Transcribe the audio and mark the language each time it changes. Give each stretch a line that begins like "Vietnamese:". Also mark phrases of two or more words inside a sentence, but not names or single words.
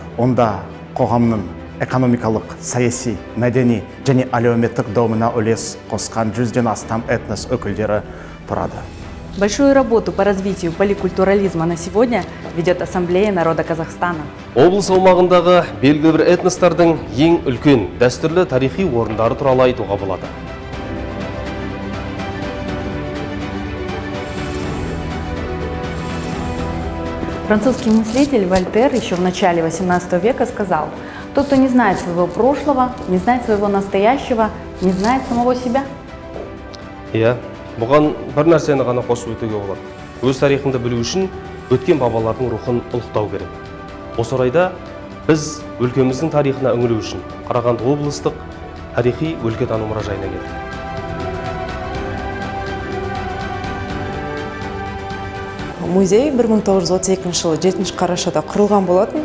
Kazakh: Онда қоғамның экономикалық, саяси, мәдени және әлеуметтік дамуына үлес қосқан 100-ден астам этнос өкілдері тұрады.
Russian: Большую работу по развитию поликультурализма на сегодня ведет Ассамблея народа Казахстана.
Kazakh: Облыс аумағындағы белгілі бір этностардың ең үлкен дәстүрлі тарихи орындары туралы айтуға болады.
Russian: Французский мыслитель Вольтер еще в начале XVIII века сказал: «Тот, кто не знает своего прошлого, не знает своего настоящего, не знает самого себя».
Kazakh: Бұған бір нәрсені ғана қосып өтуге болады. Өз тарихыңды білу үшін өткен бабалардың рухын ұлықтау керек. Осы орайда біз өлкеміздің тарихына үңілу үшін Қарағанды облыстық тарихи өлкетану мұражайына келдік. Музей 1932 жылы 7 қарашада құрылған болатын.